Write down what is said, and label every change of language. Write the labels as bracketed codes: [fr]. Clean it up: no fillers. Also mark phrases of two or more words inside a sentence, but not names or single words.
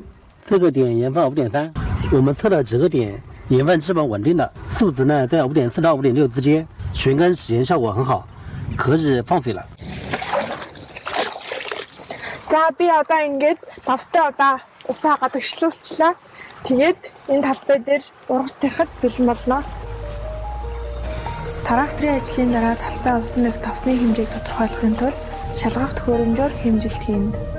[zh] 这个点盐放 5.3， 我们测了几个点，盐分基本稳定的，数值呢在 5.4 到 5.6 之间，旋干洗盐效果很好，可以放水了。 [mn] За би одоо ингээд давстай удаа усаа гадагшлуулчлаа. Тэгээд энэ талбай дээр ургас тарихад бэлэн болно. Тракторын ажлын дараа талбай усан дэх давсны хэмжээг тодорхойлохын тулд шалгах төхөөрөмжөөр хэмжилт хийнэ.